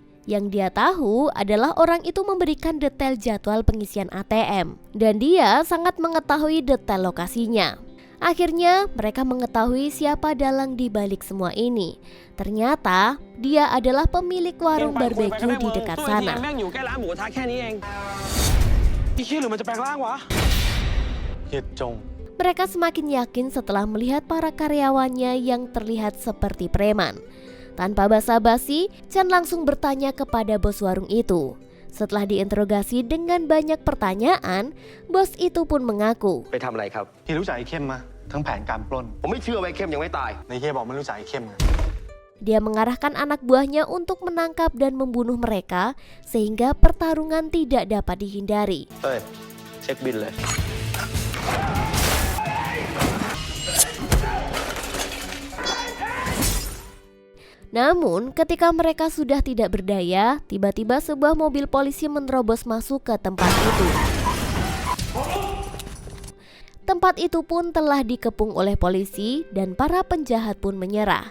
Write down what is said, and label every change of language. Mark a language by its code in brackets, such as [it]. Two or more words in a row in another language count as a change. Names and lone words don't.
[id] Yang dia tahu adalah orang itu memberikan detail jadwal pengisian ATM dan dia sangat mengetahui detail lokasinya. Akhirnya mereka mengetahui siapa dalang di balik semua ini. Ternyata dia adalah pemilik warung barbeque di dekat sana. [th] แม่งอยู่ใกล้ร้านหมูกระทะแค่นี้เองพี่คิดหรือมันจะแปลงร่างวะ เฮียจง [id] Mereka semakin yakin setelah melihat para karyawannya yang terlihat seperti preman. Tanpa basa-basi, Chen langsung bertanya kepada bos warung itu. Setelah diinterogasi dengan banyak pertanyaan, bos itu pun mengaku. [th] ไปทำอะไรครับ เฮียรู้จักไอ้เข้มมาทั้งแผนการปล้น ผมไม่เชื่อว่าไอ้เข้มยังไม่ตาย ในเฮียบอกไม่รู้จักไอ้เข้มไง [id] Dia mengarahkan anak buahnya untuk menangkap dan membunuh mereka sehingga pertarungan tidak dapat dihindari. [th] เฮ้ยเช็คบินเลย [id] Namun, ketika mereka sudah tidak berdaya, tiba-tiba sebuah mobil polisi menerobos masuk ke tempat itu. Tempat itu pun telah dikepung oleh polisi dan para penjahat pun menyerah.